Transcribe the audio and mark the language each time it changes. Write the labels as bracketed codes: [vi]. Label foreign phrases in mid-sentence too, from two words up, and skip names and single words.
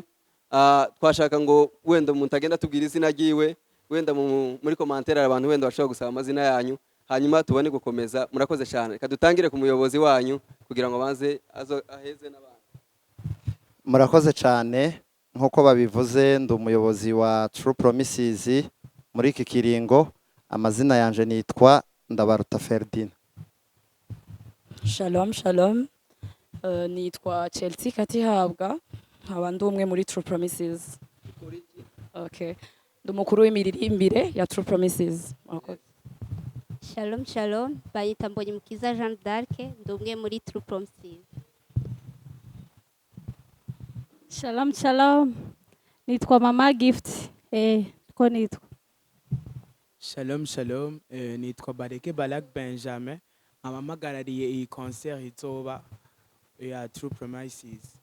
[rn] Twashaka ngo wenda umuntu agenda tubwira izina ryiwe, wenda muri commentaire abantu wenda bashobora gusaba amazina yanyu, hanyuma tubone gukomeza. Murakoze cyane. Reka dutangire ku muyobozi wanyu kugira ngo banze aheze n'abandi. murakoze cyane nk'uko babivuze ndi umuyobozi wa True Promises muri iki kiringo. Amazina yanje nitwa Ndabaruta Ferdinand. Shalom, shalom. Nitwa Chelsea Katihabwa, nkaba ndi umwe muri True Promises. Okay. Ndi umukuru w'imiririmbire ya True Promises. Murakoze. Shalom, shalom. Bayita Mbonyimukiza Jean d'Arc, ndi umwe muri True Promises. Shalom, shalom. Nitwa Mama Gift. Ko nitwa. Shalom, shalom. Nitwa Bareke Balak Benjamin. Amamagarariye iyi concert izoba ya True Promises.